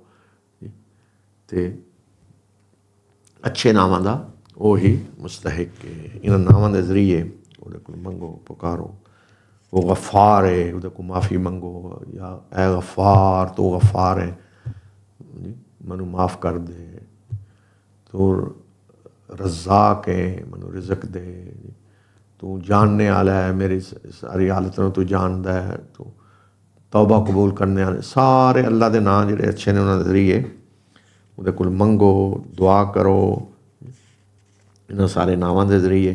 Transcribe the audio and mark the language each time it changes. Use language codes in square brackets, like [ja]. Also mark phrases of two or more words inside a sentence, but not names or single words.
[pa] ਤੇ ਅੱਛੇ ਨਾਵਾਂ ਦਾ ਉਹੀ ਮੁਸਤਹਿਕ ਹੈ। ਇਹਨਾਂ ਨਾਵਾਂ ਦੇ ਜ਼ਰੀਏ ਉਹਦੇ ਕੋਲ ਮੰਗੋ, ਪੁਕਾਰੋ। ਉਹ ਗਫਾਰ ਹੈ, ਉਹਦੇ ਕੋਲ ਮਾफ़ੀ ਮੰਗੋ। ਜਾਂ ਐ ਗਫਾਰ, ਤੂੰ ਗਫਾਰ ਹੈ, ਮੈਨੂੰ ਮਾफ़ ਕਰ ਦੇ। ਤੂੰ ਰਜ਼ਾਕ ਹੈ, ਮੈਨੂੰ ਰਿਜ਼ਕ ਦੇ। ਤੂੰ ਜਾਣਨ ਵਾਲਾ ਹੈ, ਮੇਰੀ ਸਾਰੀ ਹਾਲਤ ਮੇਂ ਤੂੰ ਜਾਣਦਾ ਹੈ। ਤੂੰ ਤੌਬਾ ਕਬੂਲ ਕਰਨੇ ਵਾਲੇ ਸਾਰੇ ਅੱਲਾਹ ਕੇ ਨਾਮ ਜਿਹੜੇ ਅੱਛੇ ਨੇ, ਉਨ੍ਹੋਂਨੇ ਜ਼ਰੀਏ ਉਹਦੇ ਕੋਲ ਮੰਗੋ, ਦੁਆ ਕਰੋ ਇਨ੍ਹਾਂ ਸਾਰੇ ਨਾਵਾਂ ਦੇ ਜ਼ਰੀਏ।